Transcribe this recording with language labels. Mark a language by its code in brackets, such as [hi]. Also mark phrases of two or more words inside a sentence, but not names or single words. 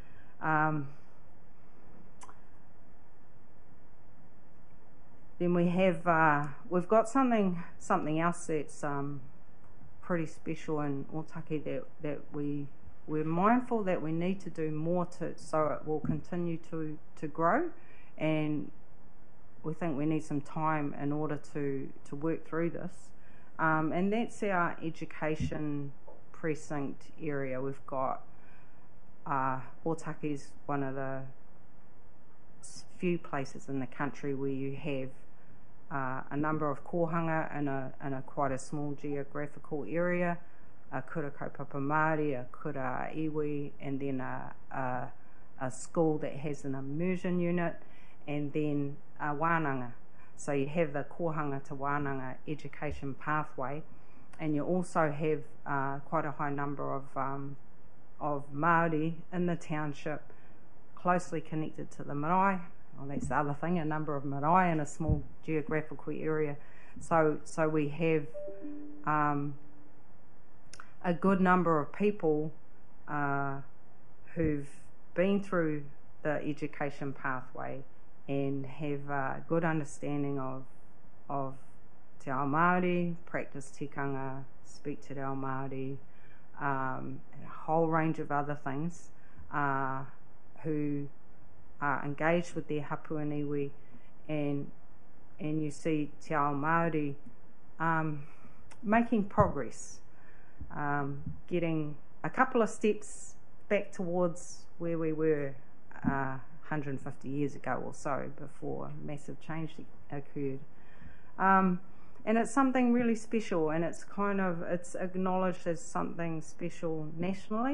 [en] Then we've got something else that's pretty special in Otaki that we're mindful that we need to do more so it will continue to grow, and we think we need some time in order to work through this, and that's our education precinct area. We've got Otaki's one of the few places in the country where you have a number of kohanga in a quite a small geographical area, a [mi] kura kaupapa Māori, [en] a [mi] kura iwi, [en] and then a school that has an immersion unit, and then a wānanga. So you have the kohanga to wānanga education pathway, and you also have quite a high number of Māori in the township closely connected to the marae. Well, that's the other thing, a number of marae in a small geographical area. So we have a good number of people who've been through the education pathway and have a good understanding of [mi] te ao Māori, [en] practice tikanga, speak [mi] te reo Māori, [en] and a whole range of other things, who are engaged with their hapu and iwi, and you see [mi] te ao Māori [en] making progress, getting a couple of steps back towards where we were 150 years ago or so, before massive change occurred. And it's something really special, and it's acknowledged as something special nationally.